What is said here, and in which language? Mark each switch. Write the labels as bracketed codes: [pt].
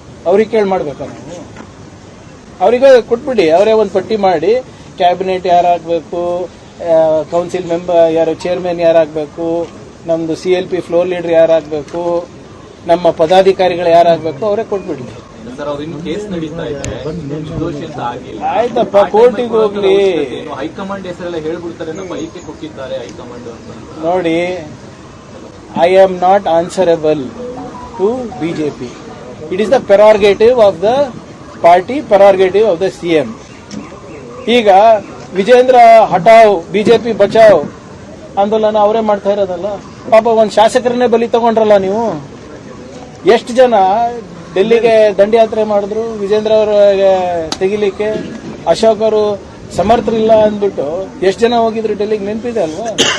[kn] ಅವ್ರಿಗೆ ಕೇಳಿ ಮಾಡ್ಬೇಕಾ ನಾವು? ಅವರಿಗೆ ಕೊಟ್ಬಿಡಿ, ಅವರೇ ಒಂದು ಪಟ್ಟಿ ಮಾಡಿ, ಕ್ಯಾಬಿನೆಟ್ ಯಾರಾಗಬೇಕು, ಕೌನ್ಸಿಲ್ ಮೆಂಬರ್ ಯಾರು, ಚೇರ್ಮನ್ ಯಾರಾಗಬೇಕು, ನಮ್ದು CLP ಫ್ಲೋರ್ ಲೀಡರ್ ಯಾರಾಗಬೇಕು, ನಮ್ಮ ಪದಾಧಿಕಾರಿಗಳು ಯಾರಾಗಬೇಕು, ಅವರೇ ಕೊಟ್ಬಿಡ್ಲಿ. ಆಯ್ತಪ್ಪ, ಕೋರ್ಟಿಗೆ ಹೋಗ್ಲಿ. ಹೈಕಮಾಂಡ್ ಹೆಸರೆಲ್ಲ ಹೇಳ್ಬಿಡ್ತಾರೆ, ನಮ್ಮ ಐಕೆ ಕೊಟ್ಟಿದ್ದಾರೆ ಹೈಕಮಾಂಡ್ ಅಂತ. [en] ನೋಡಿ, I am not answerable to BJP. It is the prerogative of the party, prerogative of the CM. [kn] ಈಗ ವಿಜೇಂದ್ರ ಹಟಾವ್ ಬಿಜೆಪಿ ಬಚಾವ್ ಆಂದೋಲನ ಅವರೇ ಮಾಡ್ತಾ ಇರೋದಲ್ಲ. ಪಾಪ ಒಂದು ಶಾಸಕರನ್ನೇ ಬಲಿ ತಗೊಂಡ್ರಲ್ಲ ನೀವು. ಎಷ್ಟು ಜನ ಡೆಲ್ಲಿಗೆ ದಂಡಯಾತ್ರೆ ಮಾಡಿದ್ರು ವಿಜೇಂದ್ರ ಅವರಿಗೆ ತೆಗಿಲಿಕ್ಕೆ. ಅಶೋಕ್ ಅವರು ಸಮರ್ಥರಿಲ್ಲ ಅಂದ್ಬಿಟ್ಟು ಎಷ್ಟು ಜನ ಹೋಗಿದ್ರು ಡೆಲ್ಲಿಗೆ, ನೆನಪಿದೆ ಅಲ್ವಾ?